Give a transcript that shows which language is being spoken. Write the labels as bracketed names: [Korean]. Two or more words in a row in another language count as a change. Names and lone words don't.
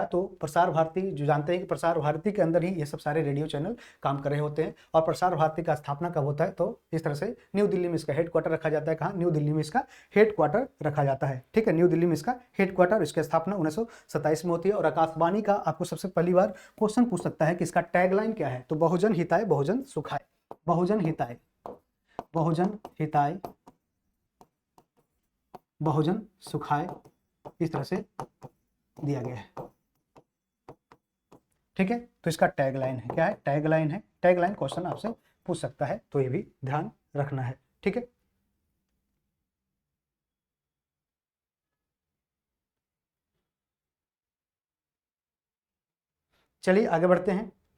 [Hindi] तो प्रसार भारती जो जानते हैं कि प्रसार भारती के अंदर ही ये सब सारे रेडियो चैनल काम कर रहे होते हैं। और प्रसार भारती का स्थापना कब होता है? तो इस तरह से न्यू दिल्ली में इसका हेडक्वार्टर रखा जाता है। कहाँ? न्यू दिल्ली में इसका हेडक्वार्टर रखा जाता है। ठीक है, न्यू दिल्ली में इसका हेडक्वार्टर, इसकी स्थापना 1927 में होती है। और आकाशवाणी का आपको सबसे पहली बार क्वेश्चन पूछ सकता है कि इसका टैगलाइन क्या है? [Sanskrit] तो बहुजन हिताय बहुजन सुखाय, बहुजन हिताय बहुजन हिताय बहुजन सुखाय, [Hindi] इस तरह से दिया गया है। ठीक है, तो इसका टैगलाइन है, क्या है? टैगलाइन है। [English] tagline question [Hindi] आपसे पूछ सकता है, तो ये भी ध्यान रखना है। ठीक है, चलिए आगे बढ़ते हैं।